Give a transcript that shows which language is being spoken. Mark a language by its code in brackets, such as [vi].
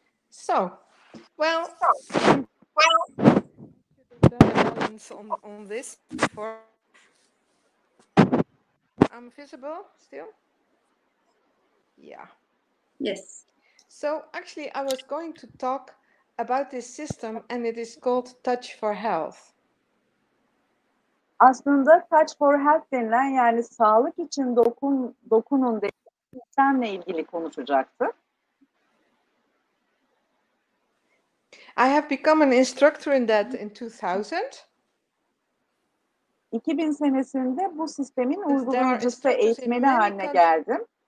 [en] So, well, should have done a balance on this before. I'm visible still? Yeah. yes. So actually I was going to talk about this system and it is called Touch for Health. [tr] Aslında Touch for Health denilen, yani sağlık için dokunun dediği sistemle ilgili konuşacaktı. [en] I have become an instructor in that in 2000. [tr] 2000 senesinde bu sistemin uygulayıcısı, eğitmeni haline geldim.